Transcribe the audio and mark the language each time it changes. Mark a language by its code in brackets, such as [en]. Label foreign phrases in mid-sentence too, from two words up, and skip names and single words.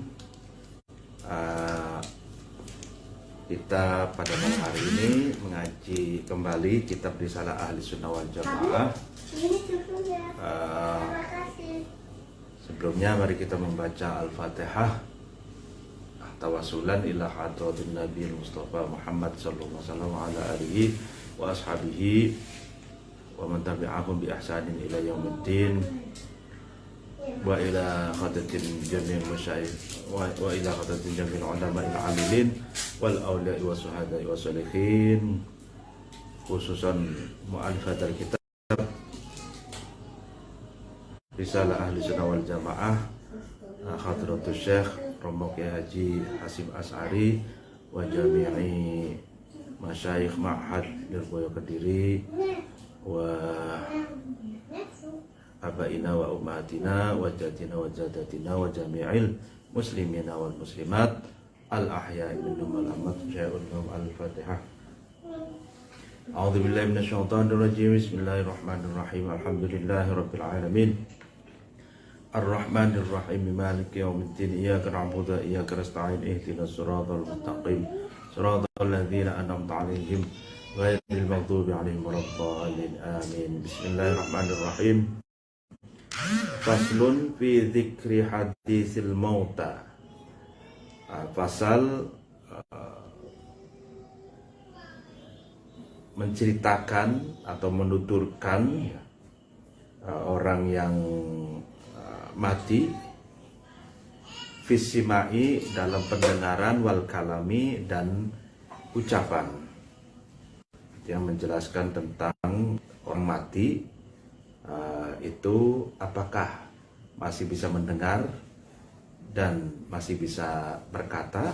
[id] Kita pada malam hari ini mengaji kembali kitab Risalah Ahli Sunnah wal Jamaah. Sebelumnya mari kita membaca Al-Fatihah [ar] توسلا إلى حضرة النبي مصطفى محمد صلى الله عليه وسلم على آله وأصحابه ومن تبعهم بإحسان إلى يوم الدين وإلى حضرات جميع المشايخ وإلى حضرات جميع العلماء العاملين والأولياء والشهداء والصالحين, خصوصا مؤلفة الكتاب Risalah Ahli Sunnah wal Jamaah Hadratus Syekh Romo Kiai Haji Hasyim Asy'ari وجميع مشايخ معهد Lirboyo Kediri وآبائنا وأمهاتنا وأجدادنا وجداتنا وجميع المسلمين والمسلمات الأحياء منهم والأموات. Al-Fatihah. أعوذ بالله من الشيطان الرجيم. بسم الله الرحمن الرحيم الحمد لله رب العالمين. الرحمن الرحيم مالك يوم الدين. إياك نعبد وإياك نستعين اهدنا الصراط المستقيم. صراط الذين أنعمت عليهم غير المغضوب عليهم ولا الضالين. Amin. Bismillahirrahmanirrahim. فصل في ذكر حديث الموتى. [id] Pasal menceritakan atau menuturkan orang yang mati fisimai dalam pendengaran [ar] والكلام [id] dan ucapan, yang menjelaskan tentang orang mati itu apakah masih bisa mendengar dan masih bisa berkata.